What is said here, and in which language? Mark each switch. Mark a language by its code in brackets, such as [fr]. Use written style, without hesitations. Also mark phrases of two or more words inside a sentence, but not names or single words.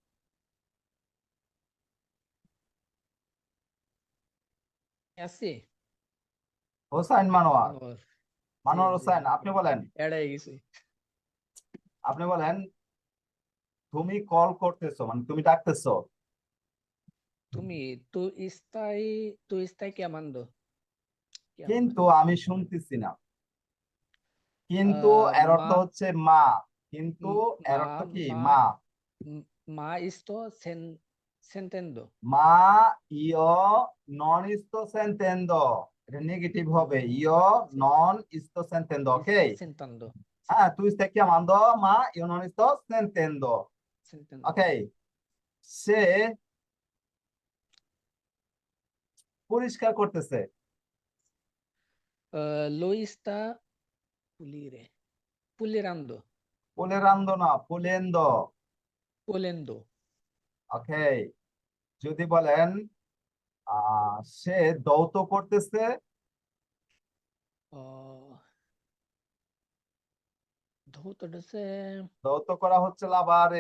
[bn] আছে হোসাইন মানোয়ার, মনোহর। মানোয়ার জি, হোসেন, আপনি বলেন, এড়াই গেছে। আপনি বলেন তুমি কল করতেছো, মানে তুমি ডাকতেছো, [it] তুমি tu stai chiamando. [bn] কিন্তু আমি শুনতেছি না। কিন্তু এর অর্থ Ma হচ্ছে মা, কিন্তু এর অর্থ কি? মা। [it] ma sto sentendo. ma io non sto sentendo, [bn] এটা নেগেটিভ হবে, [it] io non sto sentendo. [bn] ওকে, [it] Sto sentendo. হ্যাঁ, tu stai chiamando ma io non sto sentendo. Sentendo. [bn] ওকে, সে পরিষ্কার করতেছে, [it] Lui sta pulirando. [bn] পুলেরান্দো না, পুলেন্দো। [it] Pulendo. [bn] ওকে, যদি বলেন সে দৌত করতেছে, দৌত করা হচ্ছে লাভারে।